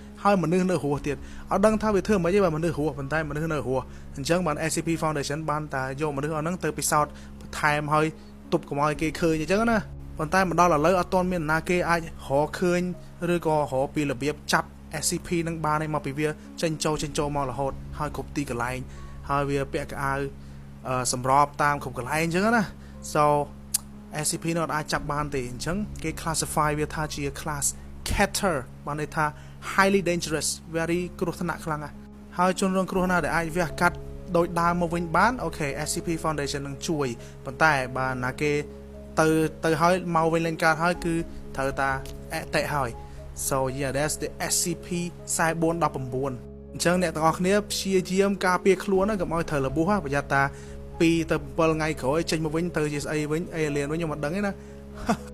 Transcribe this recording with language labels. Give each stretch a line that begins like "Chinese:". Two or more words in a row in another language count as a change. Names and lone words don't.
Khmer: ហើយមនុស្សនៅរស់ទៀតអត់ដឹងថាវាធ្វើមិនទេបើមនុស្សរស់ប៉ុន្តែមនុស្សនៅរស់អញ្ចឹងបាន SCP Foundation បានតែយកមនុស្សអស់ហ្នឹងទៅពិសោធន៍បន្ថែមហើយទប់កុំឲ្យគេឃើញអញ្ចឹងណាប៉ុន្តែមកដល់ឥឡូវអត់ទាន់មានណាគេអាចរកឃើញឬក៏រកពីរបៀបចាប់ SCP នឹងបានឯងមកពីវាចេញចូលមករហូតហើយគ្រប់ទីកន្លែងហើយវាពាក់កៅអៅសម្របតាមគ្រប់កន្លែងអញ្ចឹងណា so SCP នោះអាចចាប់បានទេអញ្ចឹងគេ classify វាថាជា class Keter បានន័យថា
English: highly dangerous very
Khmer: គ្រោះ ថ្នាក់ខ្លាំងហើយជនរងគ្រោះណាដែលអាចវះកាត់ដោយដើមមកវិញបានអូខេ SCP Foundation នឹងជួយប៉ុន្តែបើណាគេទៅហើយមកវិញលេងកើតហើយគឺត្រូវតាអតិហើយ
English: so yeah that's the
Khmer: SCP 4419 អញ្ចឹងអ្នកទាំងអស់គ្នាព្យាយាមការពារខ្លួនកុំឲ្យត្រូវរបួសប្រយ័ត្នតា2ទៅ7ថ្ងៃក្រោយចេញមកវិញទៅជាស្អីវិញ alien វិញខ្ញុំអត់ដឹងទេណា